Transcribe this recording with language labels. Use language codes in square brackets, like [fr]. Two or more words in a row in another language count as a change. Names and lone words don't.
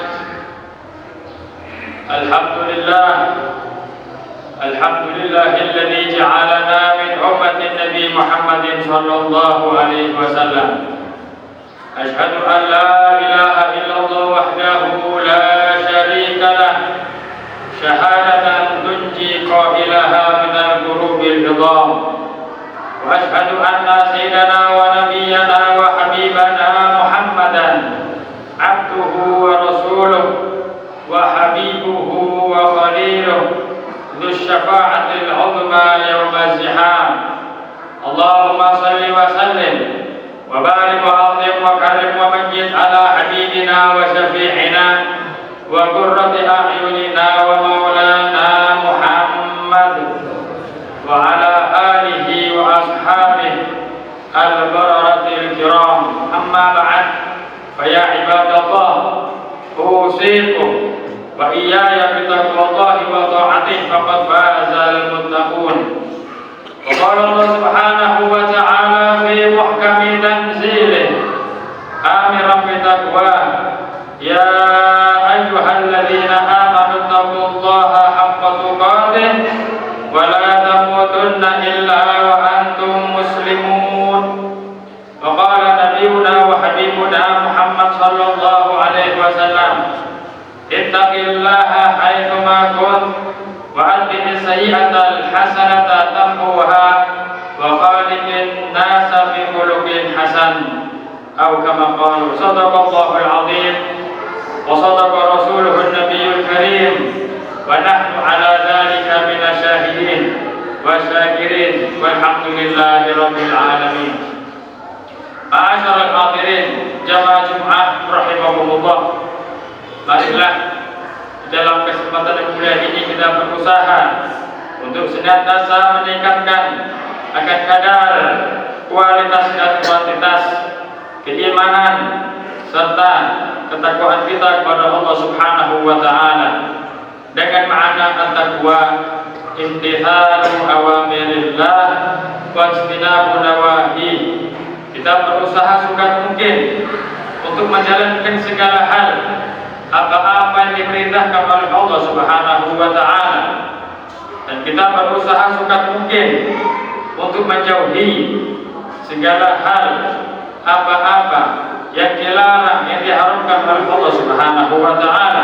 [ar] الحمد لله الذي جعلنا من أمة النبي محمد صلى الله عليه وسلم. أشهد أن لا إله إلا الله وحده لا شريك له شهادة تنجي قائلها من الكروب العظام. وأشهد أن سيدنا ونبينا وحبيبنا محمدا عبده ورسوله وحبيبه وخليله ذو الشفاعة العظمى يوم الزحام. اللهم صل وسلم وبارك وعظم وكرم ومجد على حبيبنا وشفيعنا وقرة أعيننا ومولانا محمد وعلى آله وأصحابه البررة الكرام. أما بعد فيا عباد الله أوصيكم وإياي بتقوى الله وطاعته فقد فاز المتقون. وقال الله سبحانه وتعالى في محكم تنزيله آمرا بالتقوى يا أيها الذين آمنوا اتقوا الله حق تقاته ولا تموتن إلا وأنتم مسلمون. وقال نبينا وحبيبنا محمد صلى الله عليه وسلم اتق الله حيثما كنت وأتبع السيئة الحسنة تمحها وخالق الناس بخلق حسن، atau كما قال. صدق الله العظيم وصدق رسوله النبي الكريم ونحن على ذلك من الشاهدين والشاكرين والحمد لله رب العالمين. معاشر الحاضرين [id] jamaah Jumat rahimakumullah, marilah dalam kesempatan yang mulia ini kita berusaha untuk senantiasa meningkatkan akan kadar kualitas dan kuantitas keimanan serta ketakwaan kita kepada Allah [ar] سبحانه وتعالى. [id] Dengan makna [ar] التقوى امتثال أوامر الله واجتناب نواهي. [id] Kita berusaha sukat mungkin untuk menjalankan segala hal apa-apa yang diperintahkan oleh Allah [ar] سبحانه وتعالى, [id] dan kita berusaha sukat mungkin untuk menjauhi segala hal apa-apa yang dilarang, yang diharamkan oleh Allah [ar] سبحانه وتعالى.